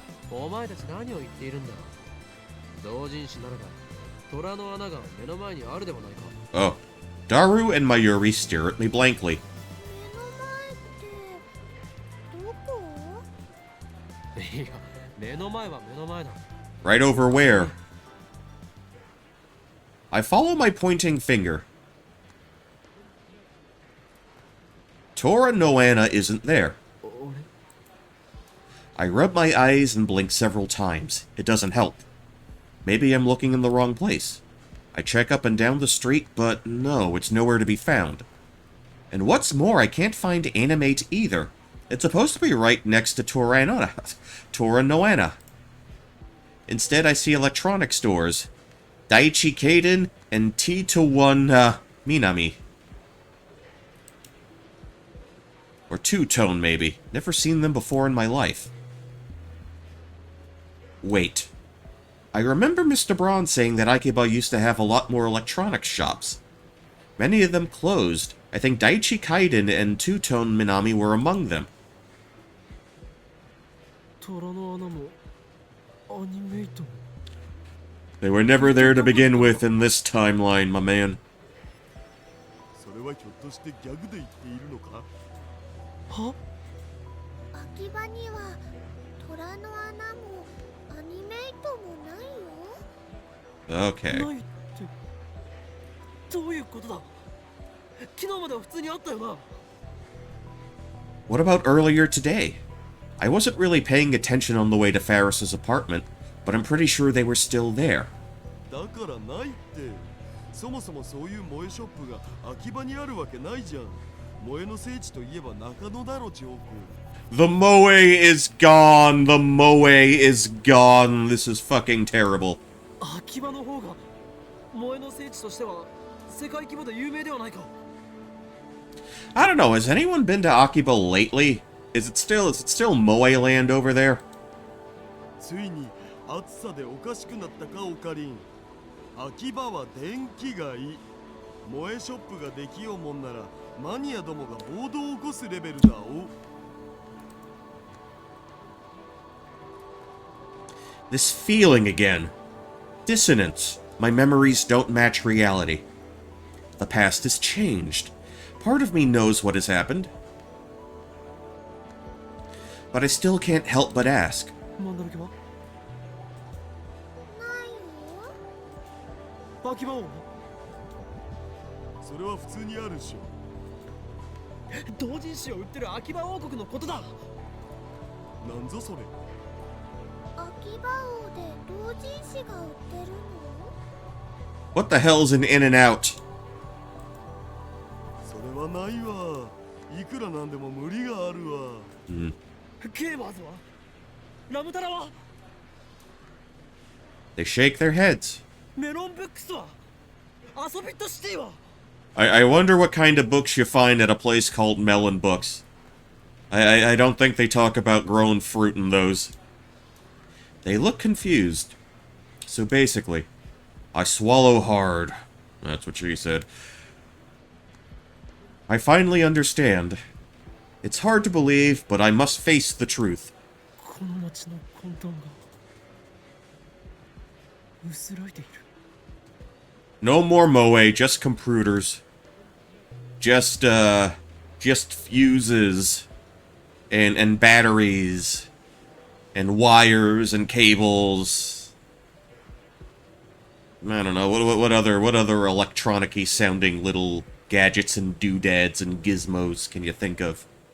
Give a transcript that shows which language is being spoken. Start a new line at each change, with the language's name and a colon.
Japanese: お前たち何を言っているんだ。同人誌ならば虎の穴が目の前にあるではないか。
English: Oh. Daru and Mayuri stare at me blankly.
Japanese: 目の前ってどこ？いや、目の前は目の前だ。
English: Right over where? I follow my pointing finger. Tora Noana isn't there.
Japanese: 俺
English: I rub my eyes and blink several times. It doesn't help. Maybe I'm looking in the wrong place. I check up and down the street, but no, it's nowhere to be found. And what's more, I can't find Animate either. It's supposed to be right next to Tora Noana. Instead, I see electronic stores. Daiichi Kaden and T-1 Minami. Or Two-Tone, maybe. Never seen them before in my life. Wait. I remember Mr. Braun saying that Akiba used to have a lot more electronics shops. Many of them closed. I think Daiichi Kaiden and Two-Tone Minami were among them.
Japanese: 虎の穴もアニメイトも
English: They were never there to begin with in this timeline, my man.
Japanese: それはひょっとしてギャグで言っているのか？は？秋葉には虎の穴もアニメイトもないよ。
English: Okay.
Japanese: ないってどういうことだ。昨日までは普通にあったよな。
English: What about earlier today? I wasn't really paying attention on the way to Ferris's apartment, but I'm pretty sure they were still there.
Japanese: だからないって。そもそもそういう萌えショップが秋葉にあるわけないじゃん。萌えの聖地といえば中野だろ、ジョーク。
English: The Moe is gone! The Moe is gone! This is fucking terrible.
Japanese: 秋葉の方が萌えの聖地としては世界規模で有名ではないか。
English: I don't know, has anyone been to Akiba lately? Is it still Moe land over there?
Japanese: ついに暑さでおかしくなったか、オカリン。秋葉は電気街。萌えショップができようもんならマニアどもが暴動を起こすレベルだお。
English: This feeling again. Dissonance. My memories don't match reality. The past has changed. Part of me knows what has happened. But I still can't help but ask.
Japanese: マンダラケは？ないよ。秋葉王？それは普通にあるでしょ。同人誌を売ってる秋葉王国のことだ。なんぞそれ。秋葉王で同人誌が売ってるの？
English: What the hell's an in and out?
Japanese: それはないわ。いくらなんでも無理があるわ。ゲーマーズは？ラムタラは？
English: They shake their heads.
Japanese: メロンブックスは？アソビットシティは？
English: I wonder what kind of books you find at a place called Melon Books. I don't think they talk about grown fruit in those. They look confused. So basically, I swallow hard. That's what she said. I finally understand. It's hard to believe, but I must face the truth.
Japanese: この街の混沌が薄らいでいる。
English: No more Moe, just computers. Just fuses. And batteries. And wires and cables. I don't know, what other electronic-y sounding little gadgets and doodads and gizmos can you think of?